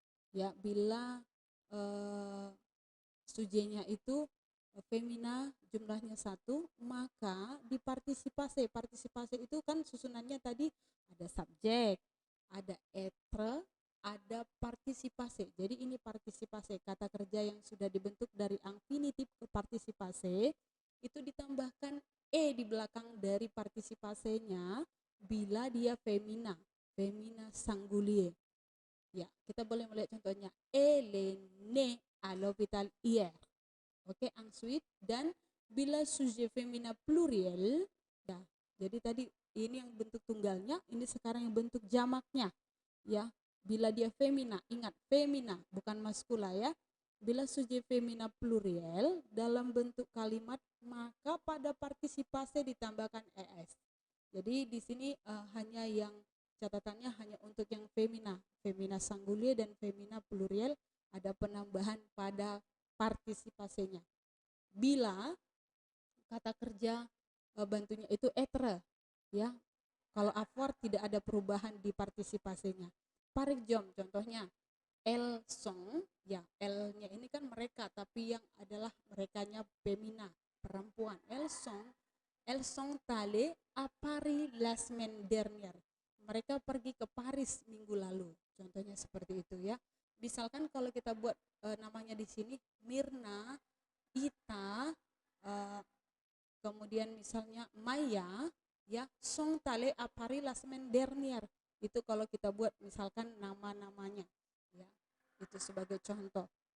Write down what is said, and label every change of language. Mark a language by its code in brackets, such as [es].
[id] Ya, bila sujetnya itu femina jumlahnya satu, maka di partisipase, partisipase itu kan susunannya tadi ada subjek, ada être, ada partisipase. Jadi ini partisipase, kata kerja yang sudah dibentuk dari infinitif ke partisipase, itu ditambahkan e di belakang dari partisipasenya bila dia femina, femina singulier. Ya, kita boleh melihat contohnya. [fr] Elle est née à l'hôpital hier. [id] Oke, [fr] ensuite, [id] dan bila sujet femina pluriel, ya, jadi tadi ini yang bentuk tunggalnya, ini sekarang yang bentuk jamaknya, ya. Bila dia femina, ingat femina bukan maskula ya. Bila sujet femina pluriel dalam bentuk kalimat, maka pada partisipase ditambahkan es. Jadi di sini hanya yang catatannya hanya untuk yang femina, femina singulier dan femina pluriel ada penambahan pada partisipasenya. Bila kata kerja bantunya itu être, ya. Kalau avoir tidak ada perubahan di partisipasenya. [fr] Par exemple, [id] contohnya [fr] elles sont, [id] ya, elles-nya ini kan mereka, tapi yang adalah merekanya femina, perempuan. [fr] Elles sont allées à Paris la semaine dernière. [id] Mereka pergi ke Paris minggu lalu. Contohnya seperti itu ya. Misalkan kalau kita buat namanya di sini Mirna, Ita, kemudian misalnya Maya, ya, [fr] sont allées à Paris la semaine dernière. [id] Itu kalau kita buat misalkan nama-namanya, ya, itu sebagai contoh.